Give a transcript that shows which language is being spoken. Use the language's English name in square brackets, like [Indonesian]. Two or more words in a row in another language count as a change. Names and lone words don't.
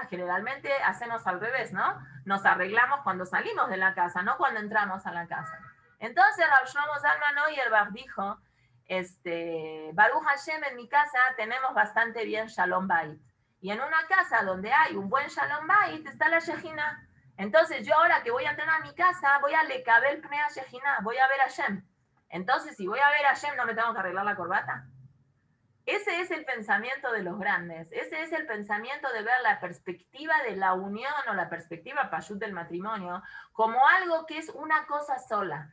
[Spanish] Generalmente hacemos al revés, ¿no? Nos arreglamos cuando salimos de la casa, no cuando entramos a la casa. Entonces Rab Shlomo Zalman Auerbach dijo, [Hebrew] ברוך השם, [Spanish] en mi casa tenemos bastante bien [Hebrew] שלום בית. [Spanish] Y en una casa donde hay un buen [Hebrew] שלום בית [Spanish] está la Shejina. Entonces yo ahora que voy a entrar a mi casa, voy a [Hebrew] לקבל פני שכינה, [Spanish] voy a ver a Hashem. Entonces si voy a ver a Hashem, ¿no me tengo que arreglar la corbata? Ese es el pensamiento de los grandes. Ese es el pensamiento de ver la perspectiva de la unión o la perspectiva pashut del matrimonio como algo que es una cosa sola.